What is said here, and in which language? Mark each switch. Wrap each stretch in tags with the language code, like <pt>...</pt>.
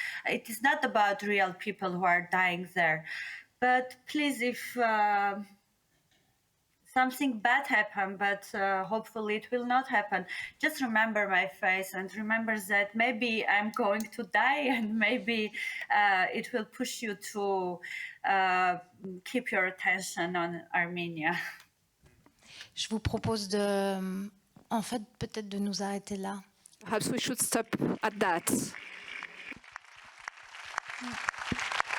<en>It is not about real people who are dying there. But please, if something bad happened, but hopefully it will not happen, just remember my face and remember that maybe I'm going to die, and maybe it will push you to keep your attention on Armenia.</en> <fr>Je vous propose de, en fait, peut-être de nous arrêter là.</fr> <en>Perhaps we should stop at that.</en>